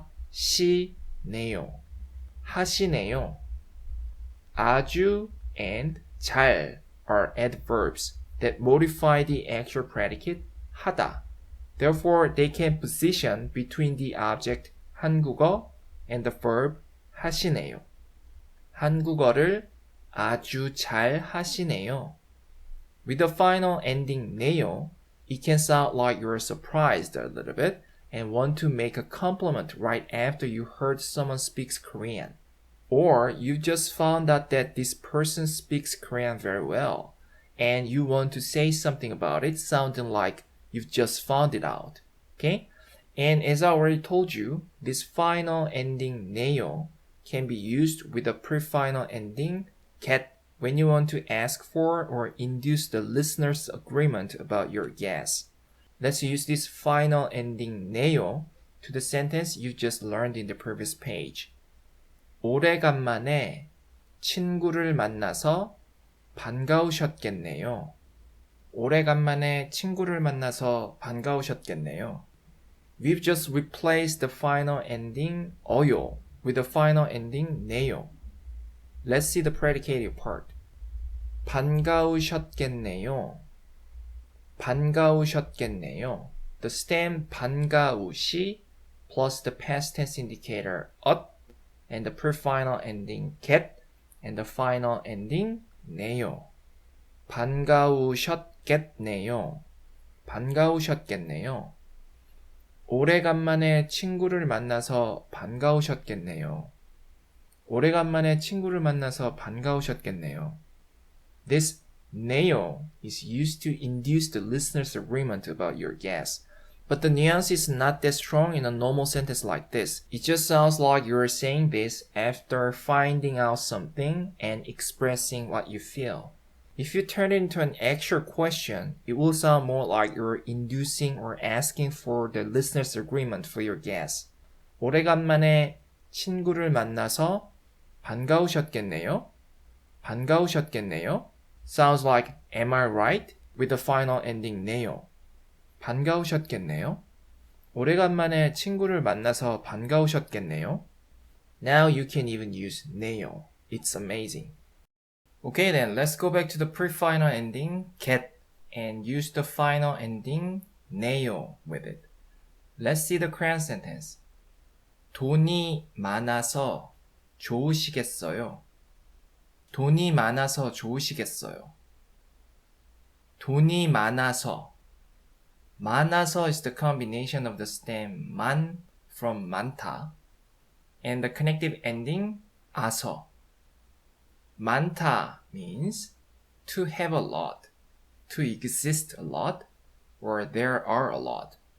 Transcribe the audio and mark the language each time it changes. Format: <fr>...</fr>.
<ko>하시네요. 하시네요.</ko> <en>아주 and 잘 are adverbs that modify the actual predicate 하다. Therefore, they can position between the object 한국어 and the verb 하시네요.</en> <ko>한국어를 아주 잘 하시네요.</ko> <en>With the final ending 네요, it can sound like you're surprised a little bit and want to make a compliment right after you heard someone speaks Korean. Or you just found out that this person speaks Korean very well, and you want to say something about it sounding like you've just found it out. Okay? And as I already told you, this final ending 네요 can be used with a pre-final ending cat when you want to ask for or induce the listener's agreement about your guess. Let's use this final ending 네요 to the sentence you just learned in the previous page.</en> <ko>오래간만에 친구를 만나서 반가우셨겠네요. 오래간만에 친구를 만나서 반가우셨겠네요.</ko> <en>We've just replaced the final ending 어요 with the final ending 네요. Let's see the predicated part.</en> <ko>반가우셨겠네요. 반가우셨겠네요.</ko> <en>The stem 반가우시 plus the past tense indicator 엇 and the pre-final ending get and the final ending 네요.</en> <ko>반가우셨겠네요. 반가우셨겠네요. 오래간만에 친구를 만나서 반가우셨겠네요. 오래간만에 친구를 만나서 반가우셨겠네요.</ko> <en>This 네요 is used to induce the listener's agreement about your guess. But the nuance is not that strong in a normal sentence like this. It just sounds like you're saying this after finding out something and expressing what you feel. If you turn it into an actual question, it will sound more like you're inducing or asking for the listener's agreement for your guess.</en> <ko>오래간만에 친구를 만나서 반가우셨겠네요? 반가우셨겠네요?</ko> <en>Sounds like, am I right? With the final ending 네요.</en> <ko>반가우셨겠네요? 오래간만에 친구를 만나서 반가우셨겠네요?</ko> <en>Now you can even use 네요. It's amazing. Okay then, let's go back to the pre-final ending get and use the final ending 네요 with it. Let's see the Korean sentence.</en> <ko>돈이 많아서 좋으시겠어요. 돈이 많아서 좋으시겠어요. 돈이 많아서.</ko> <en>많아서 is the combination of the stem 만 from 많다 and the connective ending 아서. 많다 means to have a lot, to exist a lot, or there are a lot.</en>